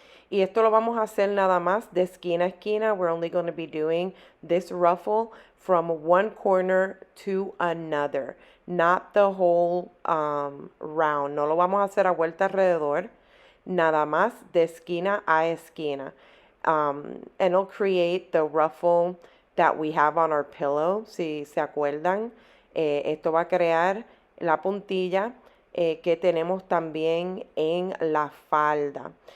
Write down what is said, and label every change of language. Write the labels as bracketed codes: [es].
[es] Y esto lo vamos a hacer nada más de esquina a esquina. [en] We're only going to be doing this ruffle from one corner to another, not the whole round. [es] No lo vamos a hacer a vuelta alrededor, nada más de esquina a esquina. [en] And it'll create the ruffle that we have on our pillow, [es] si se acuerdan. Esto va a crear la puntilla que tenemos también en la falda.